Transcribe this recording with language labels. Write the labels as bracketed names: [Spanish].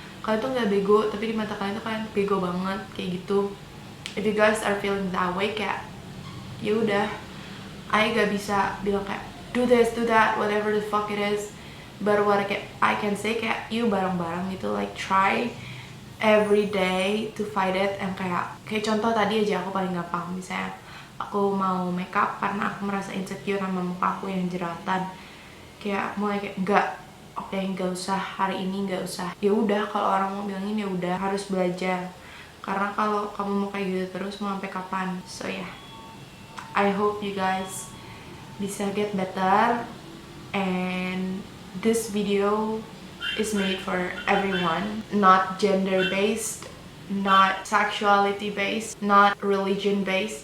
[Indonesian] Kalian tuh nggak bego, tapi di mata kalian tuh kalian bego banget, kayak gitu. [English] If you guys are feeling that way, [Indonesian] kayak ya udah, [English] I [Indonesian] gak bisa bilang kayak [English] do this, do that, whatever the fuck it is. But what I can say kayak you [Indonesian] bareng-bareng gitu, [English] like try every day to fight it. [Indonesian] And kayak contoh tadi aja aku paling gampang, misalnya aku mau makeup karena aku merasa insecure sama muka aku yang jeratan. Kayak mulai kayak oke, nggak usah hari ini, nggak usah. Ya udah, kalau orang mau bilangin ya udah, harus belajar. Karena kalau kamu mau kayak gitu terus mau sampai kapan? [English] So yeah, I hope you guys [Indonesian] bisa [English] get better, and this video is made for everyone, not gender based, not sexuality based, not religion based.